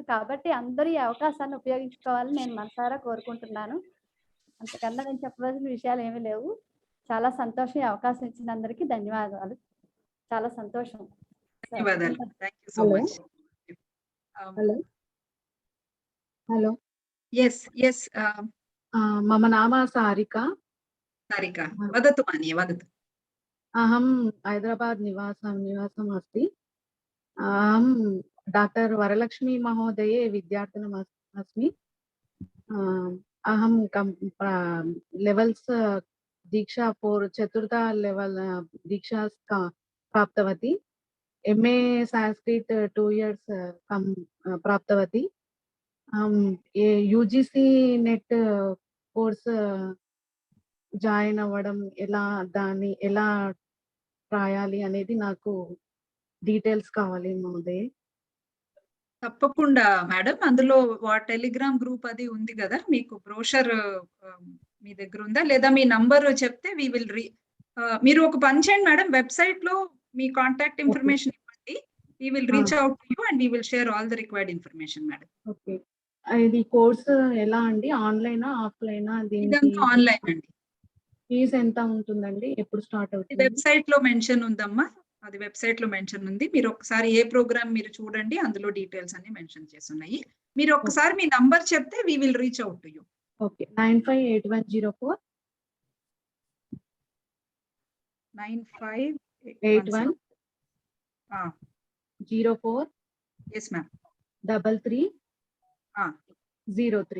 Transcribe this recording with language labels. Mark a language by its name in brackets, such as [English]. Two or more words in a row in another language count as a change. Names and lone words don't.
[Telugu] కాబట్టి అందరూ ఈ అవకాశాన్ని ఉపయోగించుకోవాలని నేను మనసారా కోరుకుంటున్నాను. అంతకన్నా నేను చెప్పవలసిన విషయాలు ఏమీ లేవు. చాలా సంతోషం. ఈ అవకాశం ఇచ్చిన అందరికీ ధన్యవాదాలు. చాలా సంతోషం. ధన్యవాదాలు. [English] thank you so much. [Telugu] హలో. ఎస్. [Sanskrit] मम नाम सारिका. वदतु मान्ये, वदतु. अहं हैदराबाद निवासम् अस्ति. अहं डॉक्टर वरलक्ष्मी महोदये विद्यार्थिनम् अस्मि. अहं लेवल्स् दीक्षा 4 चतुर्थ लेवल दीक्षा प्राप्तवती. MA संस्कृत 2 years प्राप्तवती. [Telugu] UGC నెట్ కోర్స్ జాయిన్ అవ్వడం దాన్ని ఎలా రాయాలి అనేది నాకు డీటెయిల్స్ కావాలి మహోదయ. తప్పకుండా మేడం. అందులో [English] Telegram group [Telugu] అది ఉంది కదా, మీకు బ్రోషర్ మీ దగ్గర ఉందా లేదా? మీ నంబర్ చెప్తే మీరు ఒక పని చేయండి మేడం, వెబ్సైట్ లో మీ [English] contact information [Telugu] ఇవ్వండి. [English] We will reach out to you and we will share all the required information, madam. [Telugu] ఓకే. ఇది కోర్స్ ఎలా అండి? ఆన్లైనా, ఆఫ్లైనా? ఇదంతా ఆన్లైన్ అండి. ఫీజు ఎంత ఉంటుందండి? ఎప్పుడు స్టార్ట్ అవుతుంది? వెబ్సైట్ లో మెన్షన్ ఉందమ్మా. అది వెబ్సైట్ లో మెన్షన్ ఉంది. మీరు ఒకసారి ఏ ప్రోగ్రామ్ మీరు చూడండి, అందులో డీటెయిల్స్ అన్ని మెన్షన్ చేసి ఉన్నాయి. మీరు ఒకసారి మీ నంబర్ చెప్తే [English] we will reach out to you. [Telugu] ఓకే. 958104 9581 04. [English] Yes ma'am. 3303.